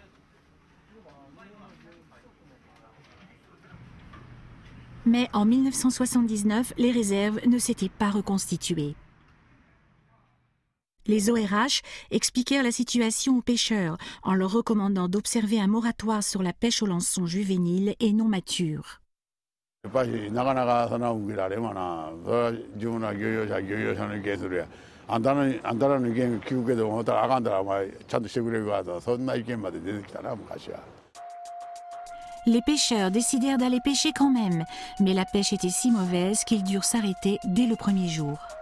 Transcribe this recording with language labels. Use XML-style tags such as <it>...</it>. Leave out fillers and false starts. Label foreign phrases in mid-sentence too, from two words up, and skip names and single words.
<fr>Mais en 1979, les réserves ne s'étaient pas reconstituées. Les ORH expliquèrent la situation aux pêcheurs en leur recommandant d'observer un moratoire sur la pêche au lançon juvénile et non mature.</fr> <ja>やっぱりなかなかそんな受けられんわな。それは自分ら漁業者の意見するや。あんたらの意見聞くけど思ったらあかんだらお前ちゃんとしてくれるわと、そんな意見まで出てきたな昔は。</ja> <fr>Les pêcheurs décidèrent d'aller pêcher quand même, mais la pêche était si mauvaise qu'ils durent s'arrêter dès le premier jour.</fr>